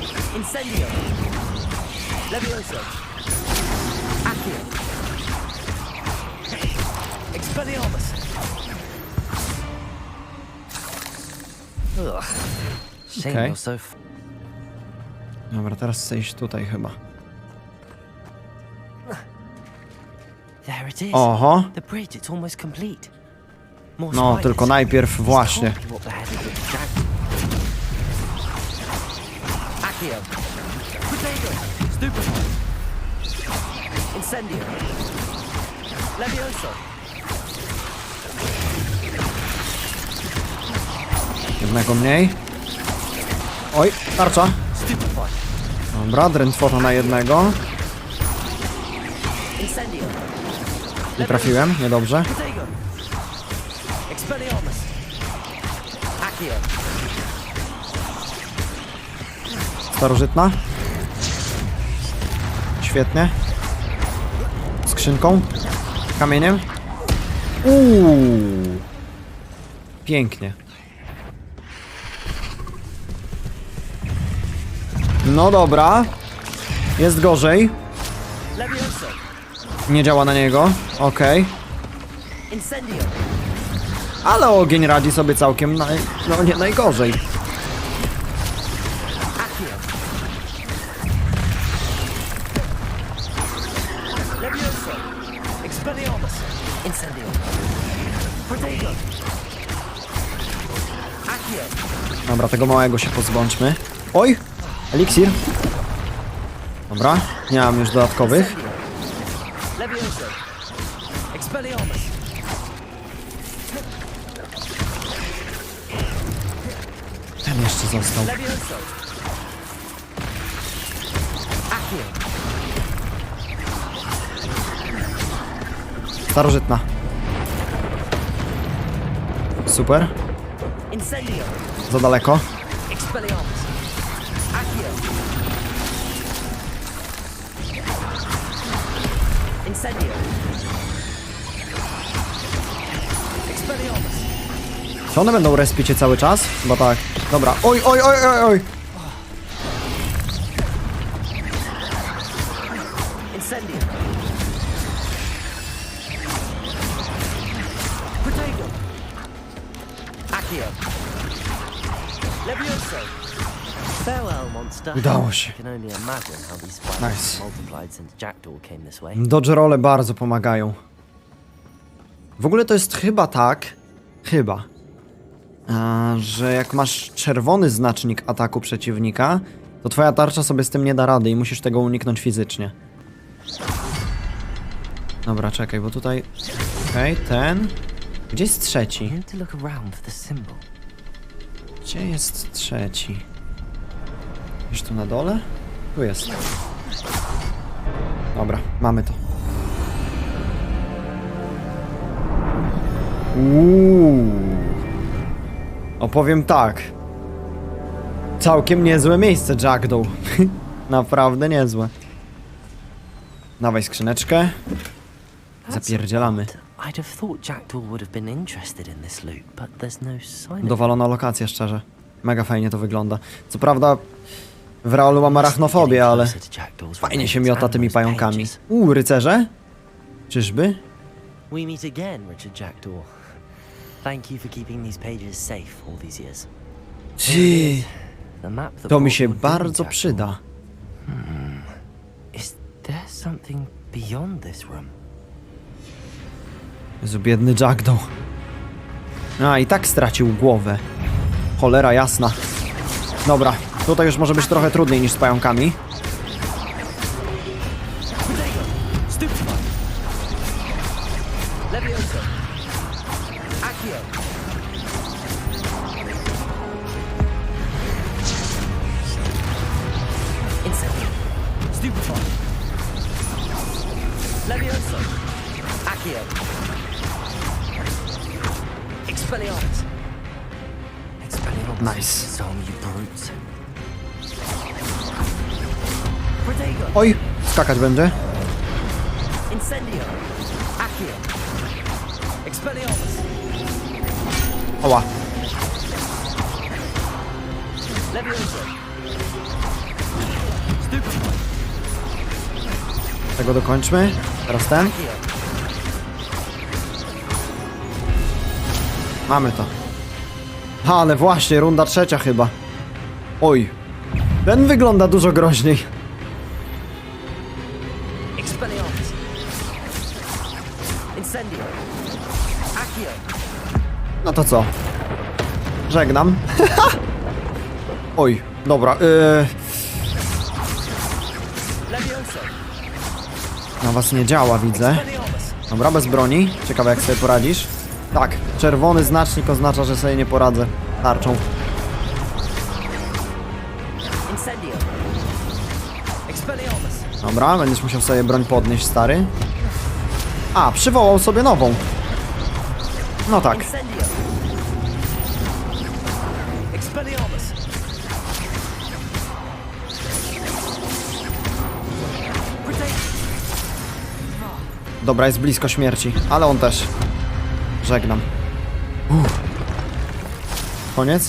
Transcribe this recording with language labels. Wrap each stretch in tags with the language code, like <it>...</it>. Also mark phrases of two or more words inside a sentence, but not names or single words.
<pl>Incendio. Levioso. Accio. Expelliarmus. Ugh.</pl> <en>Shame Okay. you're so</en> <pl>Dobra, teraz chcę iść tutaj chyba.</pl> <en>There it is. Oho. The bridge, it's almost complete. More No, spiders.</en> <pl>tylko najpierw</pl> <en>This</en> <pl>właśnie.</pl> <en>can't be what the head of the dragon.</en> <pl>Accio. Potato. Stupefy. Incendio. Levioso. Jednego mniej. Oj, tarcza. Stupefy. Dobra, drętwota na jednego. Incendio. Nie trafiłem, niedobrze. Potato. Expelliarmus. Accio. Starożytna. Świetnie. Skrzynką. Kamieniem. Pięknie. No dobra. Jest gorzej. Levioso. Nie działa na niego. Okej. Incendio. Ale ogień radzi sobie całkiem no nie najgorzej. Accio. Levioso. Expelliarmus. Incendio. Potato. Accio. Dobra, tego małego się pozbądźmy. Oj! Eliksir. Dobra, nie mam już dodatkowych. Levioso. Expelliarmus. Ten jeszcze został. Levioso. Accio. Starożytna. Super. Incendio. Za daleko. Expelliarmus. Accio. Incendio. Expelliarmus. Czy one będą respić się cały czas? Chyba tak. Dobra. Oj, oj, oj, oj, oj. Incendio. Potato. Accio. Levioso.</pl> <en>Farewell, monster.</en> <pl>Udało się.</pl> <en>I can only imagine how these spiders Nice. multiplied since Jackdaw came this way. Dodge role</en> <pl>bardzo pomagają. W ogóle to jest chyba tak, że jak masz czerwony znacznik ataku przeciwnika, to twoja tarcza sobie z tym nie da rady i musisz tego uniknąć fizycznie. Dobra, czekaj, bo tutaj... Okej, ten... Gdzie jest</pl> <en>You</en> <pl>trzeci?</pl> <en>need to look around for the symbol.</en> <pl>Gdzie jest trzeci? Już tu na dole? Tu jest. Dobra, mamy to. Opowiem tak. Całkiem niezłe miejsce, Jackdaw. Naprawdę niezłe. Dawaj skrzyneczkę. Zapierdzielamy.</pl> <en>I'd have thought Jackdaw would have been interested in this loot, but there's no sign of it.</en> <pl>Dowalona lokacja, szczerze. Mega fajnie to wygląda. Co prawda w realu mam arachnofobię, ale fajnie się miota tymi pająkami. Rycerze? Czyżby?</pl> <en>We meet again, Richard Jackdaw. Thank you for keeping these pages safe all these years. The map that</en> <pl>To mi</pl> <en>brought</en> <pl>się</pl> <en>your doom,</en> <pl>bardzo</pl> <en>Jackdaw.</en> <pl>przyda.</pl> <en>Is there something beyond this room?</en> <pl>Jezu, biedny Jackdaw. A, i tak stracił głowę. Cholera jasna. Dobra, tutaj już może być trochę trudniej niż z pająkami. Potato. Stupefy. Levioso. Accio. Incendio. Stupefy. Levioso. Accio. Expelliarmus. Expelliarmus. Nice.</pl> <en>So you brutes. Potato.</en> <pl>Oj, skakać będzie. Incendio. Accio. Expelliarmus. Oła. Levioso. Tego dokończmy. Teraz ten. Mamy to. Ale właśnie, runda trzecia chyba. Oj. Ten wygląda dużo groźniej. Expelliarmus. Incendio. Accio. No to co? Żegnam. Oj, dobra. Levioso. Na was nie działa, widzę. Expelliarmus. Dobra, bez broni. Ciekawe, jak sobie poradzisz. Tak, czerwony znacznik oznacza, że sobie nie poradzę tarczą. Incendio. Expelliarmus. Dobra, będziesz musiał sobie broń podnieść, stary. A, przywołał sobie nową. No tak. Incendio. Expelliarmus. Protect. Dobra, jest blisko śmierci, ale on też. Żegnam. Koniec?</pl>